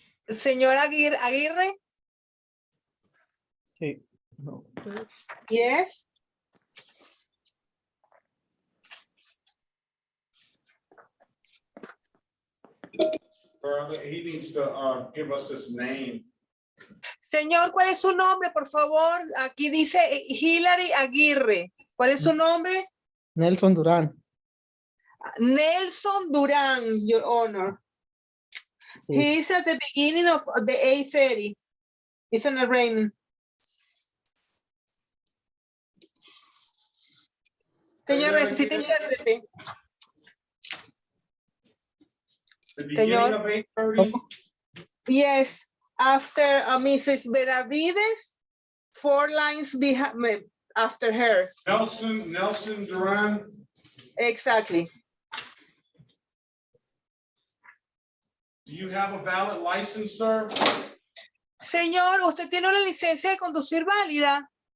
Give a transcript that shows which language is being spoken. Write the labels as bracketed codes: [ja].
[es] Señor Aguirre. Sí. No. [en] Yes. he needs to give us his name. [es] Señor, ¿cuál es su nombre, por favor? Aquí dice Hilary Aguirre. ¿Cuál es su nombre? Nelson Durán. [en] Nelson Durán, Your Honor. [es] Sí. [en] He is at the beginning of the 8:30. It's an arraignment. [es] Señor, necesita intérprete. [en] The beginning [es] Señor. [en] of 8:30. Yes, after Mrs. Benavides, 4 lines behind after her. Nelson Duran. Exactly. Do you have a valid license, sir? [es] Señor, ¿usted tiene una licencia de conducir válida?